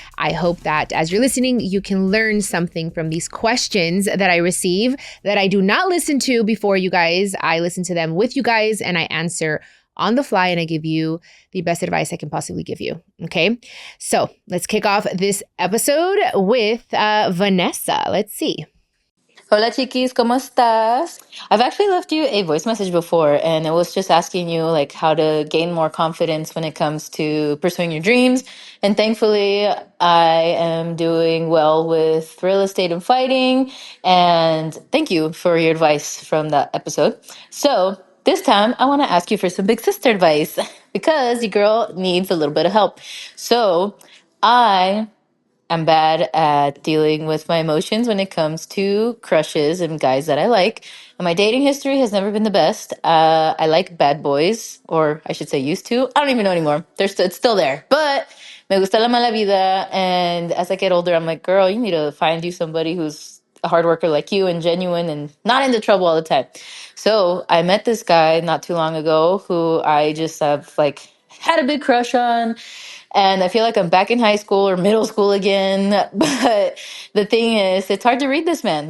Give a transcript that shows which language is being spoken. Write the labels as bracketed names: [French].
[English] I hope that as you're listening, you can learn something from these questions that I receive that I do not listen to before you guys. I listen to them with you guys and I answer on the fly and I give you the best advice I can possibly give you. Okay, so let's kick off this episode with Vanessa. Let's see. [Spanish] Hola chiquis, ¿cómo estás? [English] I've actually left you a voice message before and it was just asking you like how to gain more confidence when it comes to pursuing your dreams. And thankfully I am doing well with real estate and fighting. And thank you for your advice from that episode. So this time I want to ask you for some big sister advice because your girl needs a little bit of help. So I'm bad at dealing with my emotions when it comes to crushes and guys that I like. And my dating history has never been the best. I like bad boys, or I should say used to. I don't even know anymore. It's still there. [Spanish] But me gusta la mala vida. [English] And as I get older, I'm like, girl, you need to find you somebody who's a hard worker like you and genuine and not into trouble all the time. So I met this guy not too long ago who I just have like had a big crush on. And I feel like I'm back in high school or middle school again. But the thing is, it's hard to read this man.